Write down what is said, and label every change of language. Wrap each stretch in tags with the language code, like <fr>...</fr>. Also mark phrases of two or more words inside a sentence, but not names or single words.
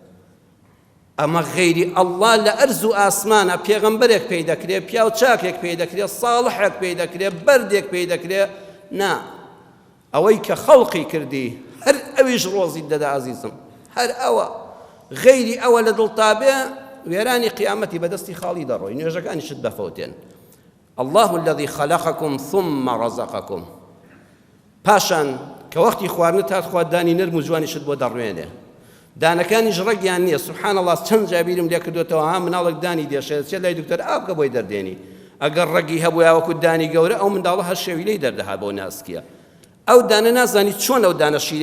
<ckb>ئەمە غەیری ئەڵڵا لە ئەرز و ئاسمانە پێغەمبەرێک پێی دەکرێت پیاو چاکێک پێی دەکرێت ساڵحێک پێی دەکرێت بەردێک پێی دەکرێت نا ئەوەی کە خەڵقی کردی هەر ئەویش ڕۆزی دەدا عەزیزم هەر ئەوە غەیری ئەوە لە دڵتابێ وێرانی قیامەتی بەدەستی خاڵی دەڕۆی نوێژەکانیشت بەفەوتێن</ckb> <ar>الله الذي خلقكم ثم رزقكم</ar> <ckb>پاشان کە وەختی خواردنت هات خوا دانی نرم و جوانیشت بۆ دەڕوێنێ دانەکانیش ڕەگیان نییە</ckb> <ar>سبحان الله</ar> <ckb>چەند جابیرم لێ کردوێتەوە ها مناڵێک دانی دێشێت چێ لای دکتۆر ئاو بکە بۆی دەردێنی ئەگەر ڕەگی هەبوو یاوەکو دانی گەورە ئەو منداڵە هەر شێوی لێی دەردەها بۆ ناسکیە ئەو دانە نازانی چۆن ئەو دانە شیرێ</ckb>